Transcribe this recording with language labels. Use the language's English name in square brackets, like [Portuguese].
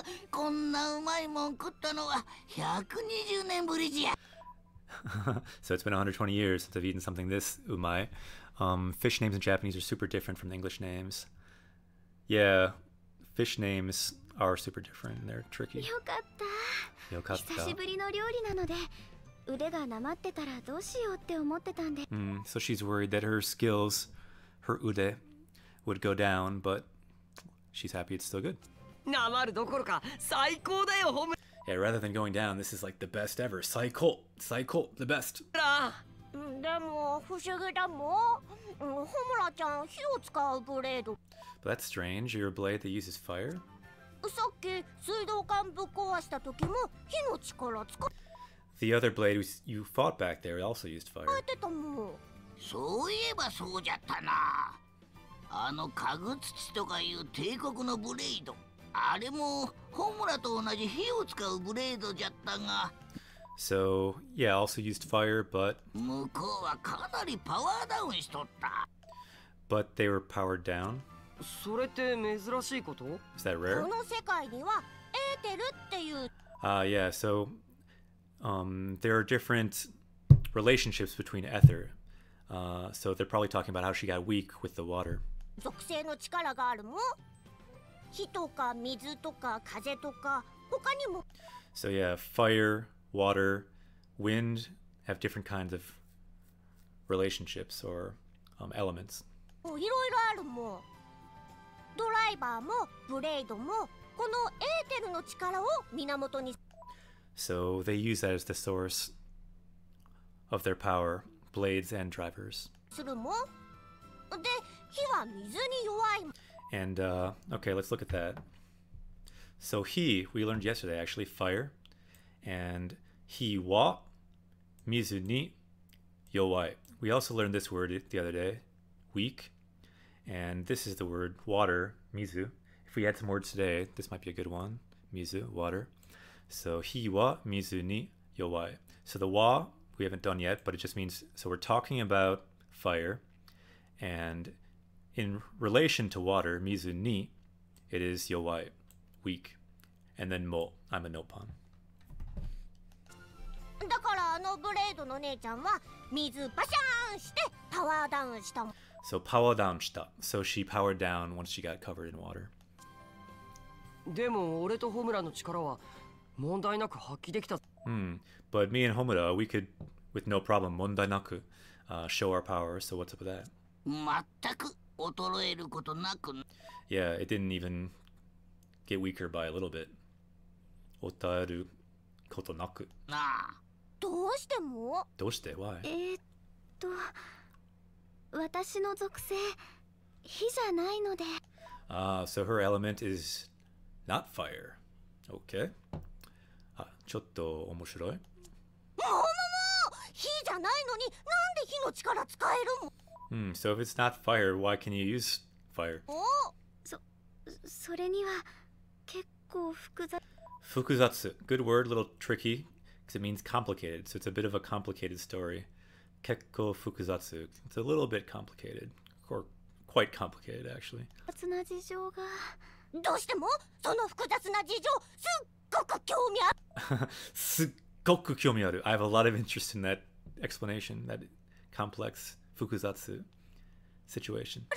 [Japanese] こんなうまいもん食ったのは120年ぶりじゃ。 [English] So it's been 120 years since I've eaten something this umai. Fish names in Japanese are super different from the English names. Yeah, fish names are super different. They're tricky. [Japanese] よかった。よかった。久しぶりの料理なので、腕がなまってたらどうしようって思ってたんで。 [English] So she's worried that her skills, her ude, would go down, but she's happy it's still good. [Japanese] なまるどころか最高だよ、ホム [English] Yeah, rather than going down, this is like the best ever. Saiko, Saiko, the best. [Japanese] ラ。でも不思議だもん。ホムラちゃん火を使うブレード。 [English] But that's strange. You're a blade that uses fire? [Japanese] さっき水道管ぶっ壊した時も火の力使 [English] The other blade you fought back there also used fire. [Japanese] ってたもん。そういえばそうじゃったな。あの家具土とかいう帝国のブレイド。あれもホムラと同じ火を使うブレードじゃったが。 [English] So, yeah, also used fire, but [Japanese] 向こうはかなりパワーダウンしとった。 [English] but they were powered down. [Japanese] それって珍しいこと？ [English] Is that rare? [Japanese] この世界にはエーテルっていう [English] Yeah, so there are different relationships between ether. So they're probably talking about how she got weak with the water. [Japanese] 属性の力があるもん。火とか水とか風とか他にも。 [English] So yeah, fire, water, wind have different kinds of relationships or elements. [Japanese] いろいろあるもん。ドライバーもブレードもこのエーテルの力を源に。 [English] So they use that as the source of their power, blades and drivers. [Japanese] するもん。で、火は水に弱い。 [English] And, okay, let's look at that. So he, we learned yesterday, actually, fire. [Japanese] And he wa, mizu ni, yowai. [English] We also learned this word the other day, weak. And this is the word water, mizu. If we had some words today, this might be a good one. Mizu, water. [Japanese] So he wa, mizu ni, yowai. [English] So the wa, we haven't done yet, but it just means, so we're talking about fire. And in relation to water, [Japanese] mizu ni, [English] it is yowai, weak. And then mo, I'm a nopon. [Japanese] だからあのブレードの姉ちゃんは水バシャーンしてパワーダウンしたもん。 [English] So power down shita. So she powered down once she got covered in water. [Japanese] でも俺とホムラの力は問題なく発揮できた。 [English] But me and Homura, we could, with no problem, [Japanese] mondai naku, [English] show our power. So what's up with that? [Japanese] 全く衰えることなく。 [English] Yeah, it didn't even get weaker by a little bit. [Japanese] Otaeru koto naku. なあ。どうしても？ [English] Doshite? Why? [Japanese] 私の属性火じゃないので。 [English] So her element is not fire. [Japanese] Okay. ちょっと面白い。もう火じゃないのになんで火の力使えるもん。 [English] So if it's not fire, why can you use fire? [Japanese] それには結構複雑。 Fukuzatsu. [English] Good word, a little tricky, because it means complicated. So it's a bit of a complicated story. [Japanese] Kekko fukuzatsu. [English] It's a little bit complicated, or quite complicated, actually. [Japanese] 複雑な事情がどうしてもその複雑な事情すっごく興味ある。すっごく興味ある. [English] I have a lot of interest in that explanation, that complex fukuzatsu situation.